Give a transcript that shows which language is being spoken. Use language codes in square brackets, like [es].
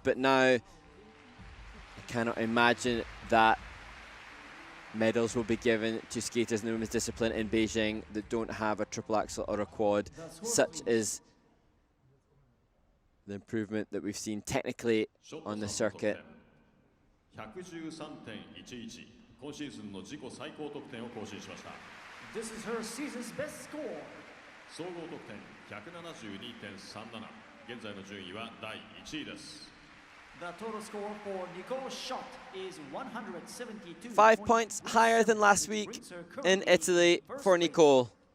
[en] But now I cannot imagine that medals will be given to skaters in the women's discipline in Beijing that don't have a triple axel or a quad. Such is the improvement that we've seen technically on the circuit. [ja] 113.11、今シーズンの自己最高得点を更新しました。 [en] This is her season's best score. [ja] 総合得点172.37、現在の順位は第1位です。 [en] The total score for Nicole Schott is 172. 5 points higher than last week in Italy for Nicole.